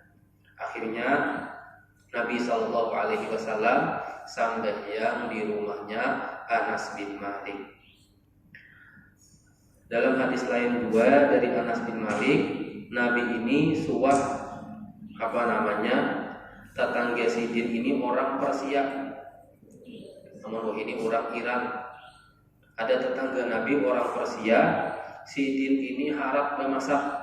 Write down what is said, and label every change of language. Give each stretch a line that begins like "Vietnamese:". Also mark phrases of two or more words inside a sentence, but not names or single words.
Banjar: Akhirnya Nabi
Arabic: صلى الله عليه وسلم
Banjar: sambayang di rumahnya Anas bin Malik.
Indonesian: Dalam hadis lain juga dari Anas bin Malik,
Banjar: Nabi ini suah tetangga sidin ini orang Persia, namun ini orang Iran. Ada tetangga Nabi orang Persia, sidin ini harap memasak.